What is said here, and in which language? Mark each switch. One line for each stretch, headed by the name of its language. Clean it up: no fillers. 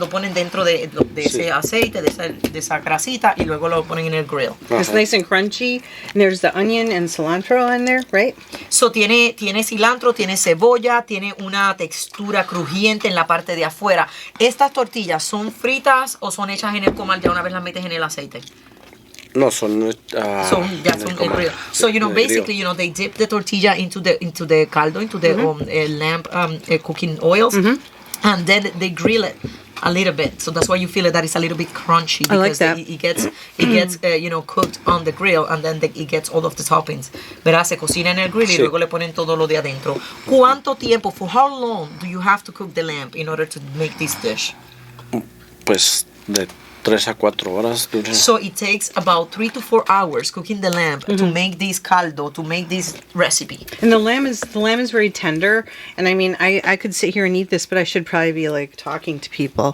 Spanish: Lo ponen dentro de ese aceite, de esa grasita, y luego lo ponen en el grill.
English: It's nice and crunchy. And there's the onion and cilantro in there, right?
Spanish: So tiene cilantro, tiene cebolla, tiene una textura crujiente en la parte de afuera. ¿Estas tortillas son fritas o son hechas en el comal ya una vez las metes en el aceite? No, son.
English: So grill. So basically, they dip the tortilla into the caldo, into the lamb cooking oils, and then they grill it a little bit. So that's why you feel that it's a little bit crunchy, I like because that. it gets cooked on the grill, and then it gets all of the toppings.
Spanish: Verá, se cocina en el grill y luego le ponen todo lo de adentro. ¿Cuánto tiempo?
English: For how long do you have to cook the lamb in order to make this dish?
Spanish: Pues de 3 a 4 horas.
English: So it takes about 3 to 4 hours cooking the lamb to make this caldo, to make this recipe. And the lamb is very tender. And I mean, I could sit here and eat this, but I should probably be like talking to people.